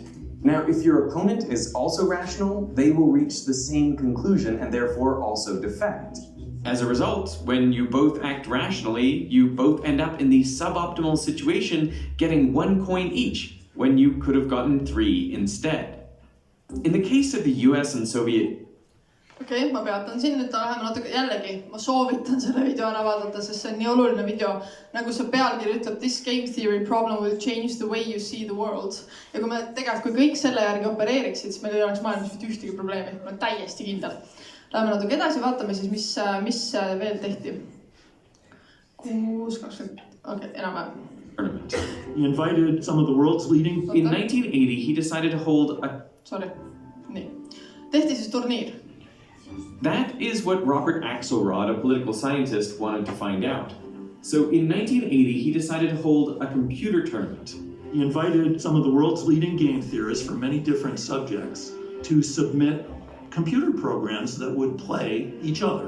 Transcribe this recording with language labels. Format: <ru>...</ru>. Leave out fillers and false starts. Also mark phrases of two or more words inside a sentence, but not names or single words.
<en>Now, if your opponent is also rational, they will reach the same conclusion and therefore also defect. As a result, when you both act rationally, you both end up in the suboptimal situation, getting 1 coin each, when you could have gotten 3 instead. In the case of the US and Soviet...</en> <et>Okei, ma peatan siin nüüd läheme natuke jällegi. Ma soovitan selle video ära vaadata, sest see on nii oluline video. Nagu see pealkiri ütleb,</et> <en>this game theory problem will change the way you see the world.</en> <et>Ja kui me tegelikult, kui kõik selle järgi opereeriksid, siis meil ei oleks maailmas mitte ühtegi probleemi. Ma olen täiesti kindel. Läheme natuke edasi, vaatame siis, mis veel tehti. 6-20, okei, enam-vähem.</et> <en>He invited some of the world's leading... In 1980, he decided to hold a... Sorry,</en> <et>nii. Tehti siis turniir.</et> <en>That is what Robert Axelrod, a political scientist, wanted to find out. So in 1980, he decided to hold a computer tournament. He invited some of the world's leading game theorists from many different subjects to submit computer programs that would play each other.</en>